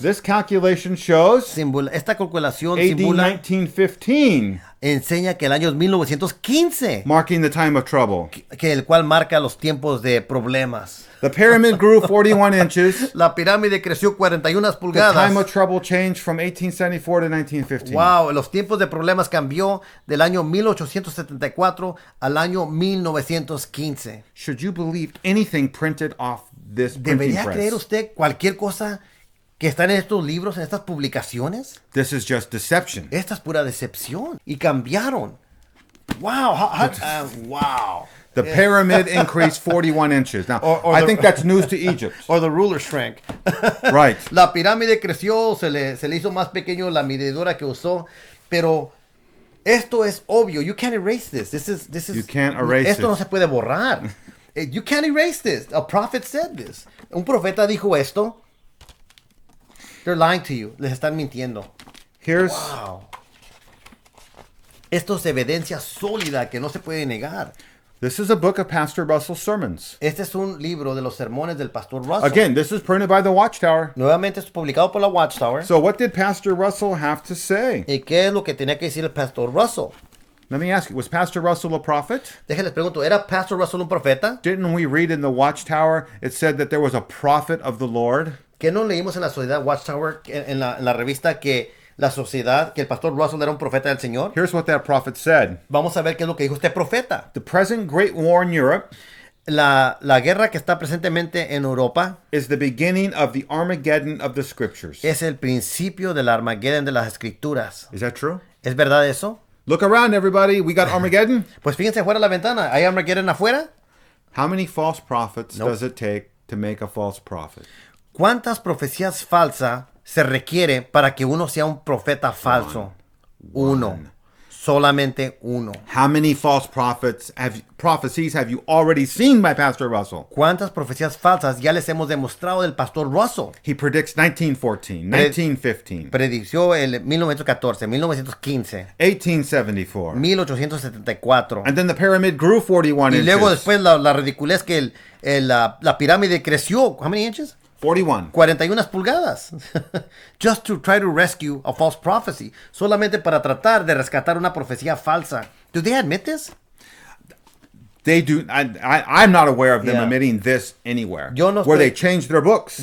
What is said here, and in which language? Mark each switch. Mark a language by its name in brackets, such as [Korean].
[English] This calculation shows [Spanish] Esta calculación [English] AD [Spanish] simula, [English] 1915, [Spanish] enseña que el año es 1915, [English] marking the time of trouble. [Spanish] que el cual marca los tiempos de problemas. [English] The pyramid grew 41 inches. [Spanish] La pirámide creció 41 [English] The [Spanish] pulgadas. [English] time of trouble changed from 1874 to 1915. [Spanish] Wow, los tiempos de problemas cambió del año 1874 al año 1915. [English] Should you believe anything printed off this printing [Spanish] ¿Debería creer [English] press? [Spanish] usted cualquier cosa que está en estos libros, en estas publicaciones? [English] This is just deception. [Spanish] Esta es pura decepción. Y cambiaron. Wow. Wow. [English] The pyramid increased 41 inches. Now, Or I the- think that's news to Egypt. Or the ruler shrank. Right. [Spanish] La pirámide creció, se le hizo más pequeño la medidura que usó, pero esto es obvio. [English] You can't erase this. This is You can't erase [Spanish] esto [English] it. [Spanish] no se puede borrar. [English] You can't erase this. A prophet said this. [Spanish] Un profeta dijo esto. [English] They're lying to you. [Spanish] Les están mintiendo. [English] Here's Wow. [Spanish] Esto es evidencia sólida que no se puede negar. [English] this is a book of Pastor Russell's sermons. [Spanish] Este es un libro de los sermones del pastor Russell. [English] Again, this is printed by the Watchtower. [Spanish] Nuevamente es publicado por la Watchtower. [English] So what did Pastor Russell have to say? [Spanish] ¿Y qué es lo que tenía que decir el pastor Russell? [English] Let me ask you, was Pastor Russell a prophet? [Spanish] Déjenles pregunto, ¿era pastor Russell un profeta? [English] Didn't we read in the Watchtower, it said that there was a prophet of the Lord? [Spanish] ¿Qué no leímos en la sociedad Watchtower, en la revista, que la sociedad, que el pastor Russell era un profeta del Señor? [English] Here's what that prophet said. [Spanish] Vamos a ver qué es lo que dijo este profeta. [English] The present great war in Europe [Spanish] La guerra que está presentemente en Europa [English] is the beginning of the Armageddon of the scriptures. [Spanish] es el principio del Armageddon de las Escrituras. [English] Is that true? [Spanish] ¿Es verdad eso? [English] Look around, everybody. We got Armageddon. [Spanish] Pues fíjense fuera de la ventana. ¿Hay Armageddon afuera? [English] How many false prophets Nope. does it take to make a false prophet? [Spanish] ¿Cuántas profecías falsas se requiere para que uno sea un profeta falso? Uno. Solamente uno. [English] How many false prophecies have you already seen by Pastor Russell? [Spanish] ¿Cuántas profecías falsas ya les hemos demostrado del pastor Russell? [English] He predicts 1914, 1915, [Spanish] Predició el 1914, 1915, [English] 1874. [Spanish] 1874. [English] And then the pyramid grew 41 [Spanish] Y luego [English] inches. [Spanish] después la ridiculez que la pirámide creció. [English] How many inches? 41. [Spanish] 41 pulgadas. [English] Just to try to rescue a false prophecy. [Spanish] Solamente para tratar de rescatar una profecía falsa. [English] Do they admit this? They do. I'm not aware of them Yeah. admitting this anywhere. [Spanish] Yo no [English] where [Spanish] estoy- [English] they changed their books.